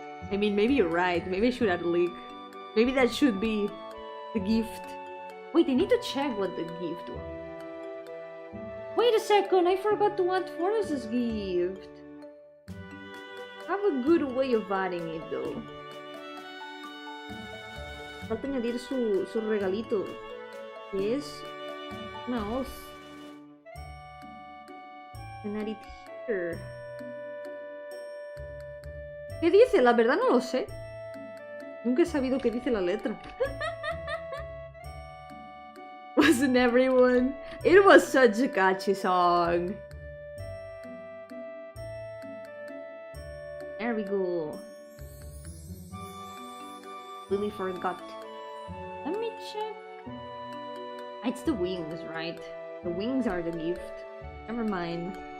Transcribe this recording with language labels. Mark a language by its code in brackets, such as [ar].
[en] I mean, maybe you're right. Maybe I should add a link. Maybe that should be the gift. Wait, I need to check what the gift was. Wait a second, I forgot to add Forrest's gift. I have a good way of adding it though. [es] Falta añadir su regalito. Que es una hoz. [en] And add it here. [es] ¿Qué dice? La verdad no lo sé. Nunca he sabido qué dice la letra. [en] Wasn't everyone? It was such a catchy song. There we go. Lily forgot. Let me check. It's the wings, right? The wings are the gift. Never mind.